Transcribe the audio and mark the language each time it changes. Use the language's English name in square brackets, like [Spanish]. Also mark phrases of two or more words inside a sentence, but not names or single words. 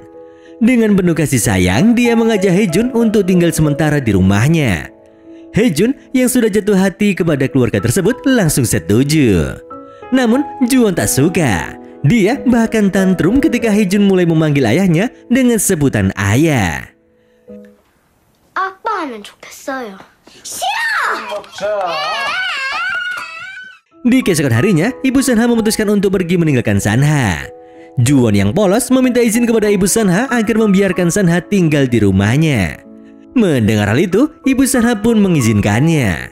[Indonesian] Dengan penuh kasih sayang, dia mengajak Hejun untuk tinggal sementara di rumahnya. Hejun yang sudah jatuh hati kepada keluarga tersebut langsung setuju. Namun Juwon tak suka. Dia bahkan tantrum ketika Hejun mulai memanggil ayahnya dengan sebutan ayah. [Korean] 아빠 하면 좋겠어요. [Indonesian] Di keesokan harinya, ibu Sanha memutuskan untuk pergi meninggalkan Sanha. Juwon yang polos meminta izin kepada ibu Sanha agar membiarkan Sanha tinggal di rumahnya. Mendengar hal itu, ibu Sanha pun mengizinkannya.